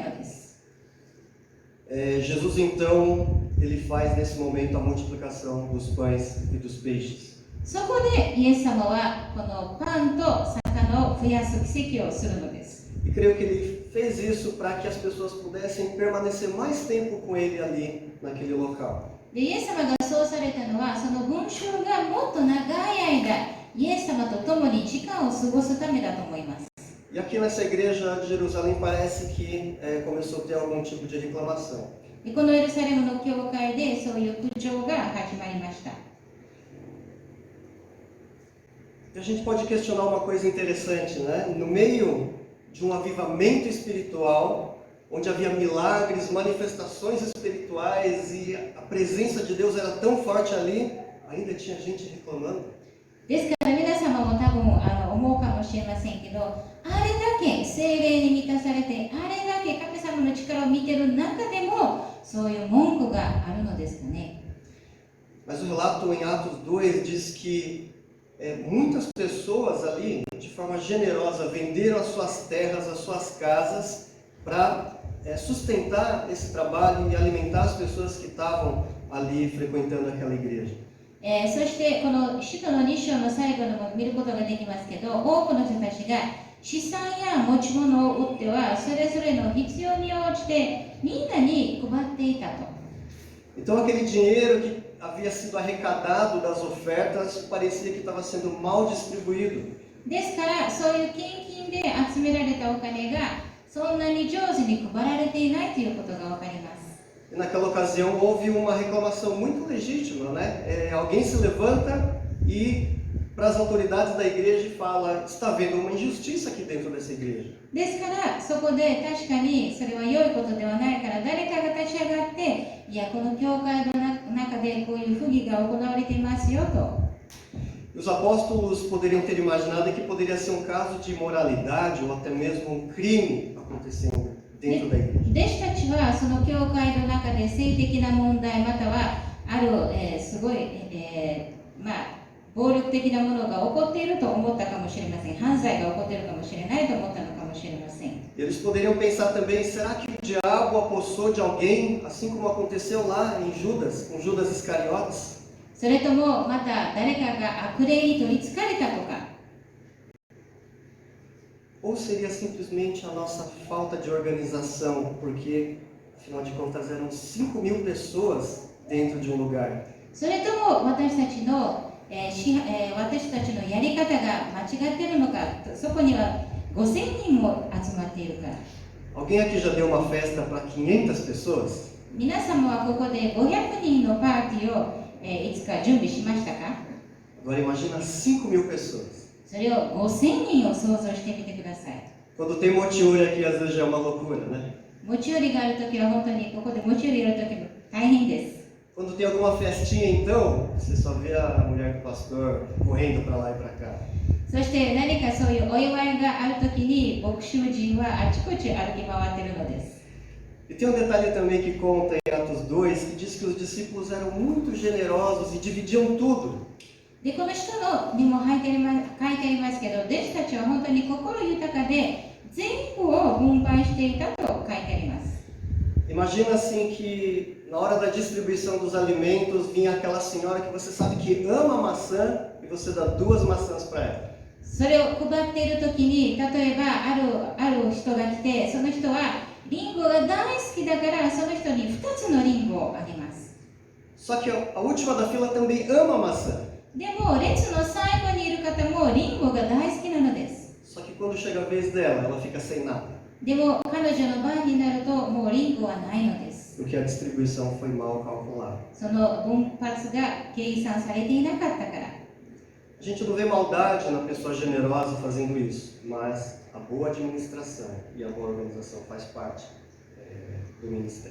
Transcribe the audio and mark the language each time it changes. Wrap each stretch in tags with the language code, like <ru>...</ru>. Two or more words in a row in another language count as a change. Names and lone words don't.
<pt>Jesus então ele faz nesse momento a multiplicação dos pães e dos peixes.</pt> <ja>そこでイエス様はこのパンと魚を増やす奇跡をするのです。</ja> <pt>E creio que ele fez isso para que as pessoas pudessem permanecer mais tempo com ele ali naquele local.</pt> <ja>でイエス様がそうされたのは、その群衆がもっと長い間イエス様と共に時間を過ごすためだと思います。</ja> <pt>E aqui nessa igreja de Jerusalém parece que começou a ter algum tipo de reclamação.</pt> <ja>でこのエルサレムの教会でそういう苦情が始まりました。</ja> <pt>E a gente pode questionar uma coisa interessante, né? No meio de um avivamento espiritual, onde havia milagres, manifestações espirituais e a presença de Deus era tão forte ali, ainda tinha gente reclamando.</pt> <ja>ですから皆様も多分思うかもしれませんけど、あれだけ聖霊に満たされて、あれだけ神様の力を見ている中でもそういう文句があるのですかね。</ja> <pt>Mas o relato em Atos 2 diz que muitas pessoas ali, de forma generosa, venderam as suas terras, as suas casas, para sustentar esse trabalho e alimentar as pessoas que estavam ali frequentando aquela igreja.</pt> <ja>そしてこの使徒の2章の最後のも見ることができますけど、多くの人たちが資産や持ち物を売ってはそれぞれの必要に応じてみんなに配っていたと。</ja> <pt>Então aquele dinheiro que havia sido arrecadado das ofertas parecia que estava sendo mal distribuído.</pt> <ja>ですからそういう献金で集められたお金がそんなに上手に配られていないということがわかります。</ja> <pt>E naquela ocasião houve uma reclamação muito legítima, né? Alguém se levanta e para as autoridades da igreja e fala: está havendo uma injustiça aqui dentro dessa igreja.</pt> <ja>ですからそこで確かにそれは良いことではないから誰かが立ち上がって、いやこの教会の中でこういう不義が行われていますよと。</ja> <pt>Os apóstolos poderiam ter imaginado que poderia ser um caso de imoralidade ou até mesmo um crime acontecendo dentro da igreja.</pt> <ja>弟子たちはその教会の中で性的な問題またはある、すごい、暴力的なものが起こっていると思ったかもしれません。犯罪が起こっているかもしれないと思ったのかもしれません。</ja> <pt>Eles poderiam pensar também: será que o diabo apossou de alguém, assim como aconteceu lá em Judas, com Judas Iscariotes?</pt> <ja>それともまた誰かが悪霊に取りつかれたとか、</ja> <pt>Ou seria simplesmente a nossa falta de organização, porque, afinal de contas, eram 5.000 pessoas dentro de um lugar.</pt> <ja>それとも私たちのやり方が間違っているのか、そこには5000人も集まっているから。</ja> <pt>Alguém aqui já deu uma festa para 500 pessoas?</pt> <ja>皆様はここで500人のパーティーを、いつか準備しましたか？</ja> <pt>Agora imagina 5.000 pessoas.</pt> <ja>それを5000人を想像してみてください。</ja> <pt>Quando tem motiúria aqui, às vezes já é uma loucura, né?</pt> <ja>持ち寄りがあるときは本当にここで持ち寄りやるときも大変です。</ja> <pt>Quando tem alguma festinha, então, você só vê a mulher do pastor correndo para lá e para cá.</pt> <ja>そして何かそういうお祝いがあるときに牧師陣はあちこち歩き回っているのです。</ja> <pt>E tem um detalhe também que conta em Atos 2, que diz que os discípulos eram muito generosos e dividiam tudo.</pt> <ja>でこの人のにも書いてありますけど、弟子たちは本当に心豊かで全部を分配していたと書いてあります。</ja> <pt>Imagina assim que na hora da distribuição dos alimentos vinha aquela senhora que você sabe que ama maçã e você dá 2 maçãs para ela.</pt> <ja>それを配っているときに、例えばある人が来て、その人はリンゴが大好きだからその人に2つのリンゴをあげます。</ja> <pt>Só que a última da fila também ama maçã.</pt> <ja>でも列の最後にいる方もリンゴが大好きなのです。</ja> <pt>Só que quando chega a vez dela, ela fica sem nada.</pt> <ja>でも彼女の番になるともうリンゴはないのです。</ja> <pt>Porque a distribuição foi mal calculada.</pt> <ja>その分発が計算されていなかったから。</ja> <pt>A gente não vê maldade na pessoa generosa fazendo isso, mas a boa administração e a boa organização faz parte do ministério.</pt>